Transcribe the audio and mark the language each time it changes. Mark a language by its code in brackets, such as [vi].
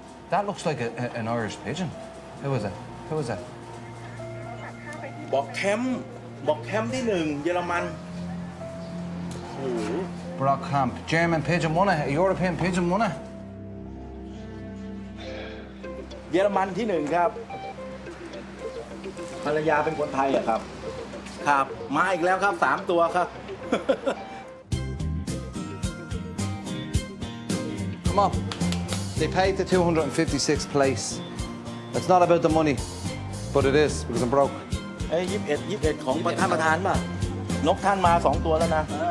[en] That looks like an Irish pigeon. Who is it? Who is it? [th] บอกแคมป์ที่ 1 เยอรมัน [en] Brockamp. German pigeon won it. A European pigeon won it. [th] เยอรมันที่ 1 ครับ ภรรยาเป็นคนไทยอะครับ ครับ มาอีกแล้วครับ 3 ตัวครับ [en] Come on. They paid the 256th place. It's not about the money, but it is because I'm broke. [th] 21 ของท่านประธานป่ะ นกท่านมา 2 ตัวแล้วนะ